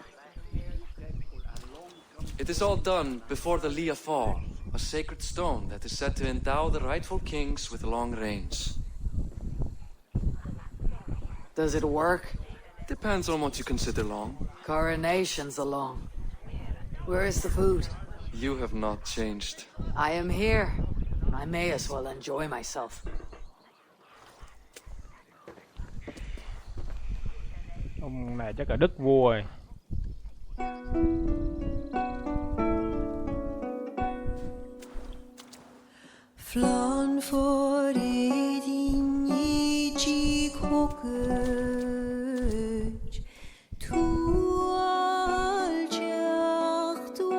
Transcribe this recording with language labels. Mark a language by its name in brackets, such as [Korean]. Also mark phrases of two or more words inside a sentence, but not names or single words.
[English] It is all done before the Lia Fall, a sacred stone that is said to endow the rightful kings with long reigns. Does it work? Depends on what you consider long. Coronations are long. Where is the food? You have not changed. I am here. I may as well enjoy myself. [Vietnamese] Ông này chắc là đức vua rồi. Flan for din i chi kokøj tu al chacht